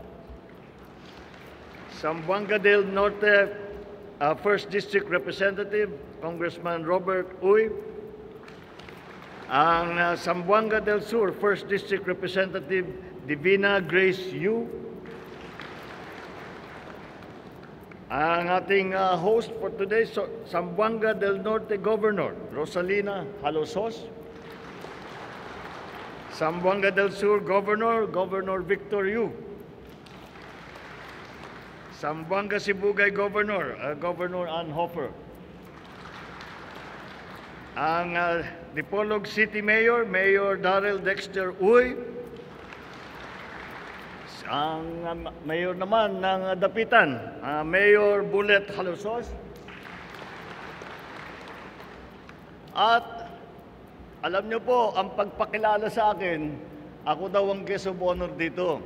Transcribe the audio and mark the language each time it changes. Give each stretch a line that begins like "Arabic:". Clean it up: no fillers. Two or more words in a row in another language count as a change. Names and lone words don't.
English: Zamboanga del Norte, First District Representative, Congressman Robert Uy.
Filipino: Ang Zamboanga del Sur,
English: First District Representative,
Filipino: Divina Grace Yu. Ang ating host
English: for today, Zamboanga del Norte Governor, Rosalina Halosos. Zamboanga del Sur Governor, Governor Victor Yu. Zamboanga Sibugay Governor, Governor Ann Hoffer.
Filipino: Ang Dipolog City Mayor, Mayor Darrell Dexter Uy. Ang mayor naman ng Dapitan, Mayor Bullet Halosos. At alam niyo po, ang pagpakilala sa akin, ako daw ang
English: guest of honor
Filipino: dito.